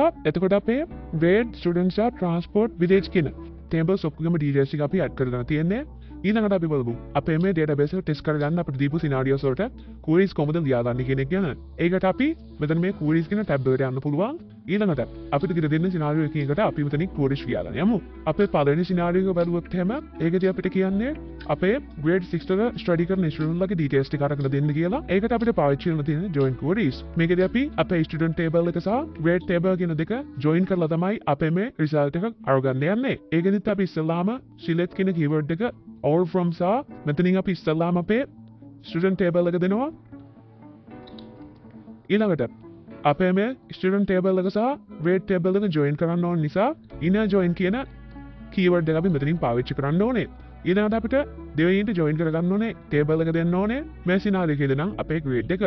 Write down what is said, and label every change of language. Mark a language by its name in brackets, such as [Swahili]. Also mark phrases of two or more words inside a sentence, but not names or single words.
[Sinhala] එතකොට අපේ [English] grade, students, transport, village [Sinhala] කියන tables ඔක්කොගෙම ඩීටේල්ස් ටික අපි ඇඩ් කරලා තියෙන්නේ. ඊළඟට අපි බලමු අපේ මේ database එක test කරගන්න අපිට දීපු scenarios වලට queries කොහොමද ලියාගන්නේ කියන එක ගැන. ඒකට අපි මෙතන මේ queries කියන tab එකට යන්න පුළුවන්. ඊළඟට අපිට කියලා දෙන්න scenario එකකට අපි මෙතනින් queries ලියාගන්න යමු. අපේ පළවෙනි scenario එක බලුවොත් එහෙම ඒකදී අපිට කියන්නේ අපේ grade 6 වල study කරන student ලගේ details ටික අරගෙන දෙන්න කියලා. ඒකට අපිට පාවිච්චි කරන්න තියෙන [English] join queries. [Sinhala] මේකදී අපි අපේ [English] student table [Sinhala] එක සහ [English] grade table [Sinhala] කියන දෙක join කරලා තමයි අපේ මේ result එක අරගන්න යන්නේ. ඒකෙදිත් අපි ඉස්සෙල්ලාම select කියන keyword එක [English] all from [Sinhala] සහ මෙතනින් අපි ඉස්සෙල්ලාම අපේ [English] student table [Sinhala] එක දෙනවා. ඊළඟට අපේ මේ [English] student table [Sinhala] එක සහ [English] grade table [Sinhala] එක join කරන්න ඕන නිසා [English] inner join [Sinhala] කියන keyword එක අපි මෙතනින් පාවිච්චි කරන්න ඕනේ. ඊළඟට අපිට දෙවෙනිට join කරගන්න ඕනේ table එක දෙන්න ඕනේ මේ scenario එකේදී නම් අපේ grade එක.